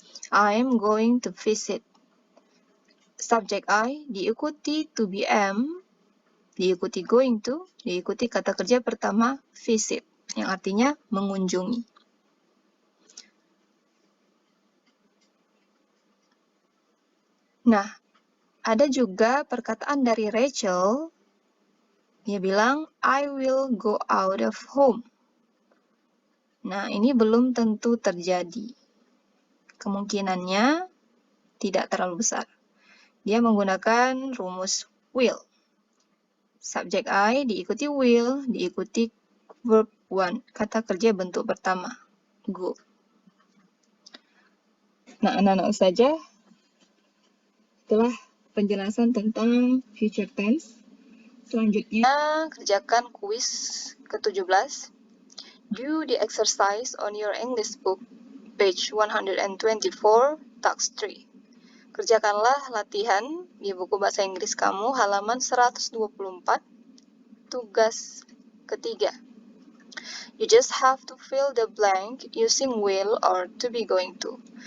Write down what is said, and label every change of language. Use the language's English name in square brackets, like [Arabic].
[English] I'm going to visit. [Indonesian] Subjek I diikuti to be am, diikuti going to, diikuti kata kerja pertama visit, yang artinya mengunjungi. Nah, ada juga perkataan dari Rachel. Dia bilang, [English] I will go out of home. [Indonesian] Nah, ini belum tentu terjadi. Kemungkinannya tidak terlalu besar. Dia menggunakan rumus will. Subjek I diikuti will, diikuti verb one, kata kerja bentuk pertama, go. Nah, anak-anak ustazah, setelah penjelasan tentang future tense, selanjutnya kerjakan kuis ke-17. [English] Do the exercise on your English book, page 124, task 3. [Indonesian] Kerjakanlah latihan di buku bahasa Inggris kamu, halaman 124, tugas ketiga. [English] You just have to fill the blank using will or to be going to.